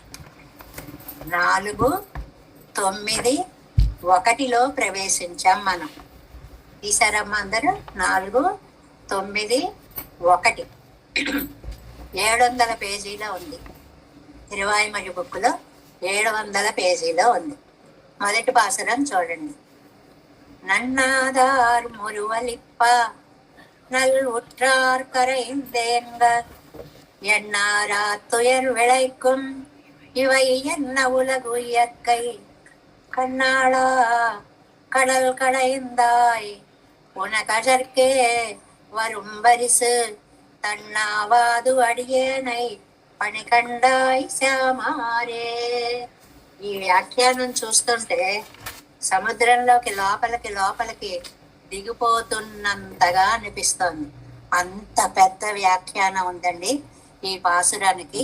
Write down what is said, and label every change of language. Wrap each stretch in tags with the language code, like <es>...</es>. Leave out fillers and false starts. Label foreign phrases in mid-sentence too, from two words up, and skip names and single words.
<te>4, 9, 1లో ప్రవేశించాం మనం. తీసారమ్మా అందరూ? 4, 9, 1 700 పేజీలో ఉంది. తిరువాయిమడి బుక్లో 700 పేజీలో ఉంది. మొదటి పాసురం చూడండి.</te> <ta>நன்னாதார் முருவலிப்பா நல் உற்றார் கரைந்தேங்க எண்ணாரா துயர் விளைக்கும் இவை என்ன உலகு இயற்கை கண்ணாளா கடல் கடைந்தாய் உனகழற்கே வரும் பரிசு தன்னாவாது அடியேனை பணி கண்டாய் சாமாறே.</ta> <te>ఈ వ్యాఖ్యానం చూస్తుంటే సముద్రంలోకి లోపలికి దిగిపోతున్నంతగా అనిపిస్తోంది. అంత పెద్ద వ్యాఖ్యానం ఉందండి ఈ పాసురానికి.</te>